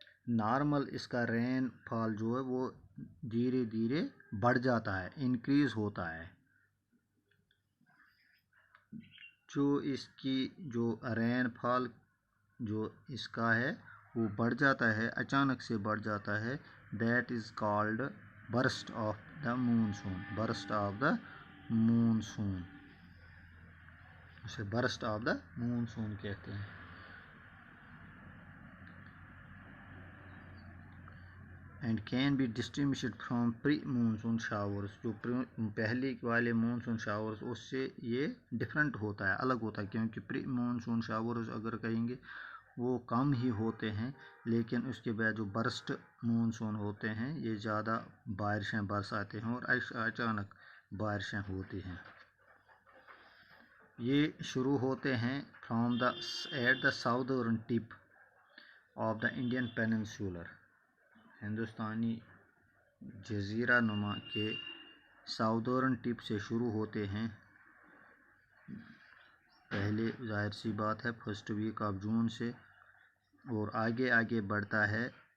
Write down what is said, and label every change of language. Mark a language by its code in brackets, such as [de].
[ur] Normal اس کا رین فال جو ہے وہ دھیرے دھیرے بڑھ جاتا ہے، انکریز ہوتا ہے. جو اس کی جو رین فال جو اس کا ہے وہ بڑھ جاتا ہے، اچانک سے بڑھ جاتا ہے. [en] That is called burst of the monsoon. [ur] Burst of the monsoon, اسے برسٹ آف دا مونسون کہتے ہیں. [en] And can be distinguished from pre monsoon showers. [ur] جو پہلے والے مونسون شاورز اس سے یہ ڈفرینٹ ہوتا ہے، الگ ہوتا ہے، کیونکہ پری مونسون شاورز اگر کہیں گے وہ کم ہی ہوتے ہیں، لیکن اس کے بعد جو برسٹ مونسون ہوتے ہیں یہ زیادہ بارشیں برساتے ہیں اور اچانک بارشیں ہوتی ہیں. یہ شروع ہوتے ہیں [en] From the at the southern tip of the Indian peninsular. [ur] ہندوستانی جزیرہ نما کے ساؤدرن ٹپ سے شروع ہوتے ہیں. پہلے ظاہر سی بات ہے [en] first week of June [ur] سے، اور آگے آگے بڑھتا ہے.